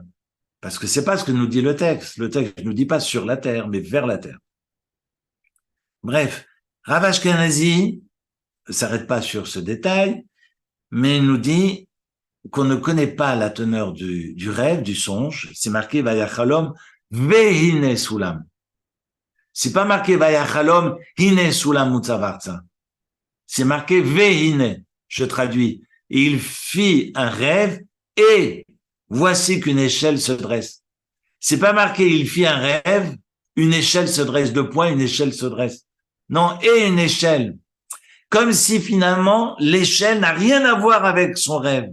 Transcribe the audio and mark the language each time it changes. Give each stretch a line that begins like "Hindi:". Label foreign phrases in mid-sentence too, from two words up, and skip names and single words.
French: Parce que c'est pas ce que nous dit le texte. Le texte ne nous dit pas sur la terre, mais vers la terre. Bref, Rav Ashkenazi ne s'arrête pas sur ce détail, mais il nous dit qu'on ne connaît pas la teneur du rêve, du songe. C'est marqué
Hebrew: ויחלם והנה סלם.
French: C'est pas marqué
Hebrew: ויחלם הנה סלם מוצב ארצה.
French: C'est marqué vehine. Je traduis. Et il fit un rêve et voici qu'une échelle se dresse. C'est pas marqué il fit un rêve, une échelle se dresse, deux points, une échelle se dresse. Non, et une échelle. Comme si finalement l'échelle n'a rien à voir avec son rêve.